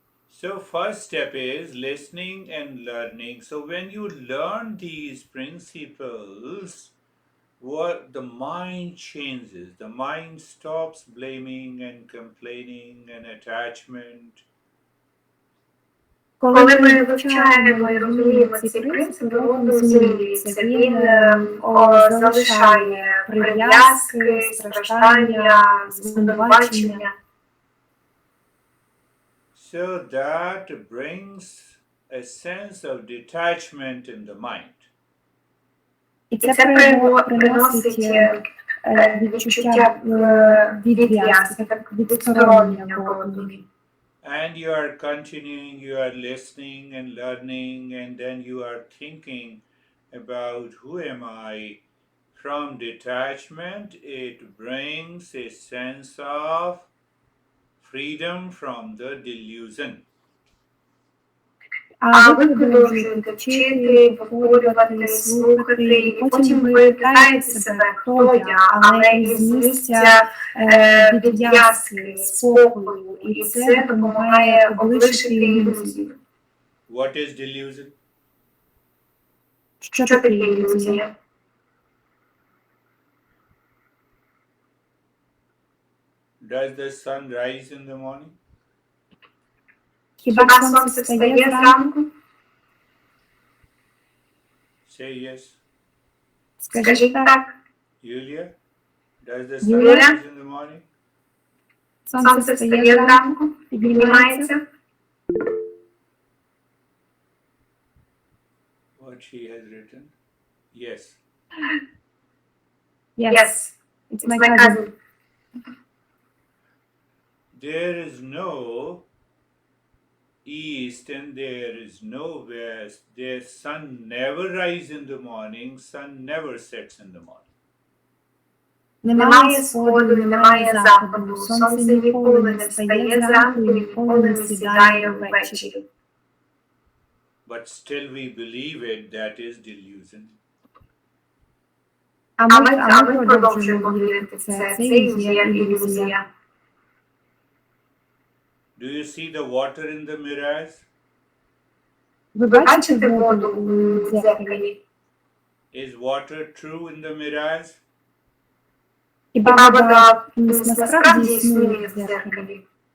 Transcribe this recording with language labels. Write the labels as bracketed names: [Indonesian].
[English] So first step is listening and learning. So when you learn these principles, what the mind changes. The mind stops blaming and complaining and attachment. [Ukrainian] Коли ми вивчаємо і розуміємо ці принципи, розум змінюється. Він залишає прив'язки, страждання, звинувачення. [English] So that brings a sense of detachment in the mind. [Ukrainian] І це приносить відчуття відв'язки, відсторонення в розумі. [English] And you are continuing, you are listening and learning, and then you are thinking about who am I. From detachment, it brings a sense of freedom from the delusion. [Ukrainian] А ви продовжуєте вчити, повторювати, слухати, і потім ви питаєте себе, хто я, але із місця відв'язки, спокою, і це допомагає облишити ілюзію. [English] What is delusion? [Ukrainian] Що таке ілюзія? [English] Does the sun rise in the morning? [Ukrainian] Хіба сонце встає зранку? [English] Say yes. [Ukrainian] Скажіть так. [English] Yulia, does the sun [Ukrainian] Юля, [English] rise in the morning? [Ukrainian] сонце встає зранку, піднімається. [English] What she has written? Yes. Yes, it's my cousin. There is no east and there is no west. The sun never rises in the morning, sun never sets in the morning. [Ukrainian] Немає сходу, немає заходу, сонце ніколи не встає зранку і ніколи не сідає ввечері. [English] But still we believe it, that is delusion. [Ukrainian] А ми продовжуємо вірити в це і є ілюзія. [English] Do you see the water in the mirrors? [Ukrainian] Ви бачите воду у дзеркалі? [English] Is water true in the mirrors? [Ukrainian] Хіба вода насправді існує в дзеркалі?